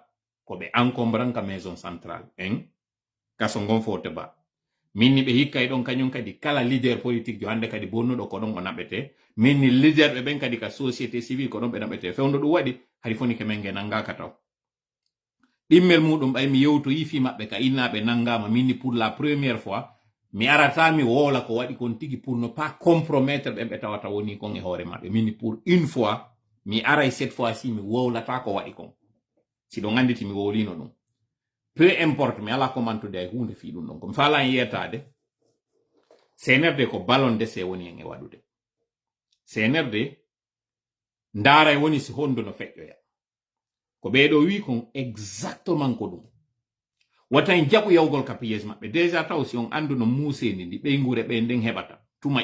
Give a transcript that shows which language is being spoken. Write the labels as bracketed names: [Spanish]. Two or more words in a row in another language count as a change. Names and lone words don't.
[Fula] ko ɓe encombranta [French] maison centrale [Fula] en kaso ngon fote ba minni ɓe hikkay ɗon kañum kadi kala [French] leader politique [Fula] jo hande kadi bonnuɗo ko ɗon o naɓete minni leader ɓe ɓen kadi ka [French] société civile [Fula] ko ɗon ɓe naɓete fewndo ɗum waɗi hay fonike men ge nangaka taw ɗimmel muɗum ɓay mi yewtoyi fi maɓɓe ka innaɓe nangama minni [French] pour la première fois [Fula] mi arata mi woola ko waɗi kon tigi [French] pour ne pas compromettre [Fula] ɓen ɓe tawata woni kon e hoore maɓɓe minni [French] pour une fois [Fula] mi aray [French] cette fois ci [Fula] mi wowlata ko waɗi kon si ɗon anditi mi wowlino ɗum [French] peu importe [Fula] mi ala commentude ay hunde fi ɗum ɗon komi fala en yetade CNRD ko [French] ballon d'essai [Fula] woni en e waɗude CNRD ndaara e woni si hondu no feƴƴoya ko ɓeeɗo wi kon exactement ko ɗum wata en jaɓu yawgol ka piège maɓɓe déjà taw si on andu no muuseni ndi ɓeygure ɓe nden heɓata tuma